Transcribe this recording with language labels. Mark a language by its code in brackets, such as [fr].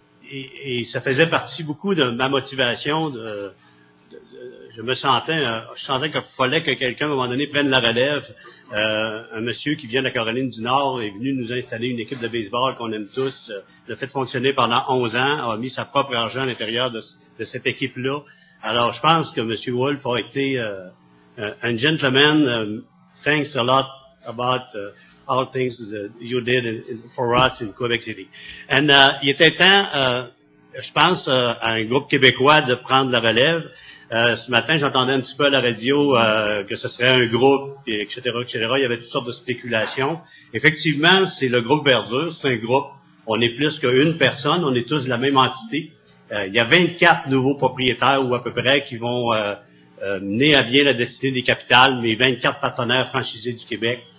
[fr] Et ça faisait partie beaucoup de ma motivation. Je sentais qu'il fallait que quelqu'un, à un moment donné, prenne la relève. Un monsieur qui vient de la Caroline du Nord est venu nous installer une équipe de baseball qu'on aime tous, l'a fait fonctionner pendant 11 ans, a mis sa propre argent à l'intérieur de cette équipe-là. Alors, je pense que M. Wolf a été un gentleman. [en] Thanks a lot about all things that you did for us in Quebec City. And [fr] il était temps, je pense, à un groupe québécois de prendre la relève. Ce matin, j'entendais un petit peu à la radio que ce serait un groupe, etc., etc. Il y avait toutes sortes de spéculations. Effectivement, c'est le groupe Verdure, c'est un groupe. On est plus qu'une personne, on est tous de la même entité. Il y a 24 nouveaux propriétaires ou à peu près qui vont mener à bien la destinée des Capitales, mais 24 partenaires franchisés du Québec.